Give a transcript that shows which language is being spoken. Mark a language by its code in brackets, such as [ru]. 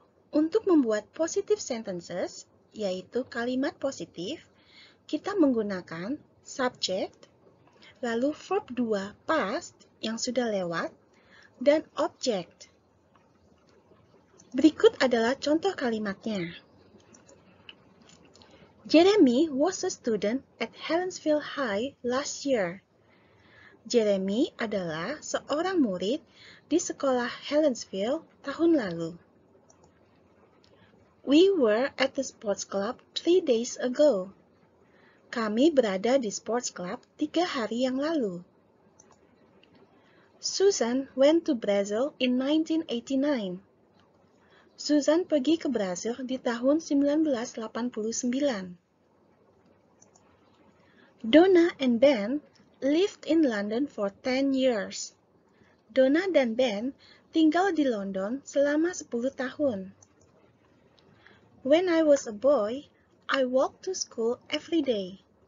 [id] Untuk membuat [en] positive sentences, [id] yaitu kalimat positif, kita menggunakan subject, lalu verb 2 past yang sudah lewat, dan object. Berikut adalah contoh kalimatnya. [en] Jeremy was a student at Helensville High last year. [id] Jeremy adalah seorang murid di sekolah Helensville tahun lalu. [en] We were at the sports club 3 days ago. [id] Kami berada di sports club 3 hari yang lalu. [en] Susan went to Brazil in 1989. [id] Susan pergi ke Brasil di tahun 1989. [en] Donna and Ben lived in London for 10 years. [id] Donna dan Ben tinggal di London selama 10 tahun. [en] When I was a boy, I walked to school every day.